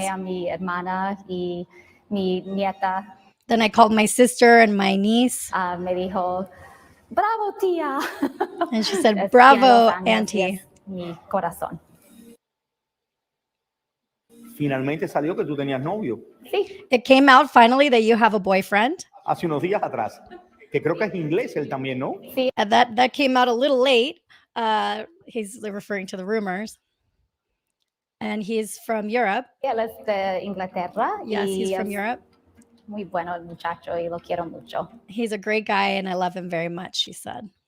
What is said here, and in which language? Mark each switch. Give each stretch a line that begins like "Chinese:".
Spanish: Llamé a mi hermana y mi nieta.
English: Then I called my sister and my niece.
Spanish: Me dijo, bravo, tía.
English: And she said, bravo, auntie.
Spanish: Mi corazón. Finalmente salió que tú tenías novio. Sí.
English: It came out finally that you have a boyfriend.
Spanish: Hace unos días atrás. Que creo que es inglés él también, ¿no? Sí.
English: And that came out a little late. He's referring to the rumors. And he's from Europe.
Spanish: Él es de Inglaterra.
English: Yes, he's from Europe.
Spanish: Muy bueno el muchacho y lo quiero mucho.
English: He's a great guy and I love him very much, she said.